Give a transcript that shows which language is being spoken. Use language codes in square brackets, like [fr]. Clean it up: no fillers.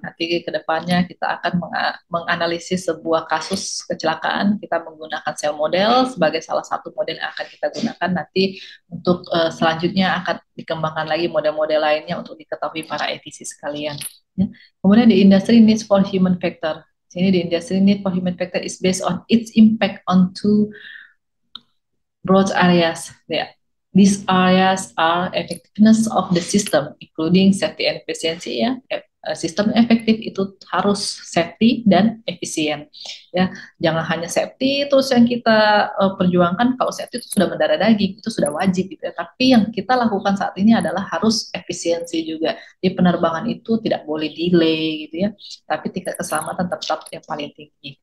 [id] Nanti ke depannya kita akan menganalisis sebuah kasus kecelakaan, kita menggunakan cell model sebagai salah satu model yang akan kita gunakan. Nanti untuk selanjutnya akan dikembangkan lagi model-model lainnya untuk diketahui para etisi sekalian. Ya. [en] Kemudian the industry needs for human factor. Sini the industry need for human factor is based on its impact on two broad areas. Ya. These areas are effectiveness of the system, including safety and efficiency, ya. [id] Sistem efektif itu harus safety dan efisien, ya. Jangan hanya safety terus yang kita perjuangkan. Kalau safety itu sudah mendarah daging, itu sudah wajib gitu ya. Tapi yang kita lakukan saat ini adalah harus efisiensi juga. Di penerbangan itu tidak boleh delay gitu ya. Tapi tingkat keselamatan tetap yang paling tinggi.